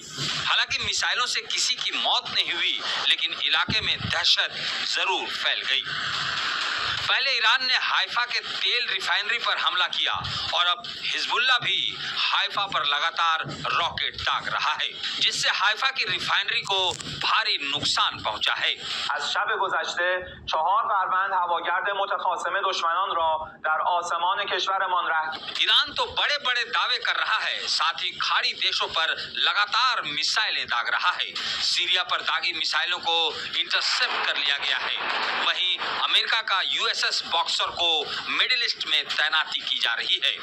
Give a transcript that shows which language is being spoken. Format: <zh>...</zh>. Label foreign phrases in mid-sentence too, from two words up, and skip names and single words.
<hi>हालांकि मिसाइलों से किसी की मौत नहीं हुई, लेकिन इलाके में दहशत जरूर फैल गई। पहले ईरान ने हाइफा के तेल रिफाइनरी पर हमला किया और अब हिजबुल्ला भी हाइफा पर लगातार रॉकेट दाग रहा है, जिससे हाइफा की रिफाइनरी को भारी नुकसान पहुंचा है।</hi> <fa>از شب گذشته 4 فروند هواگرد متخاصم دشمنان را در آسمان کشورمان رهگیری</fa> <hi>ईरान तो बड़े बड़े दावे कर रहा है, साथ ही खाड़ी देशों पर लगातार मिसाइलें दाग रहा है। सीरिया पर दागी मिसाइलों को इंटरसेप्ट कर लिया गया है। वहीं अमेरिका का यूएसएस बॉक्सर को मिडिल ईस्ट में तैनाती की जा रही है।</hi>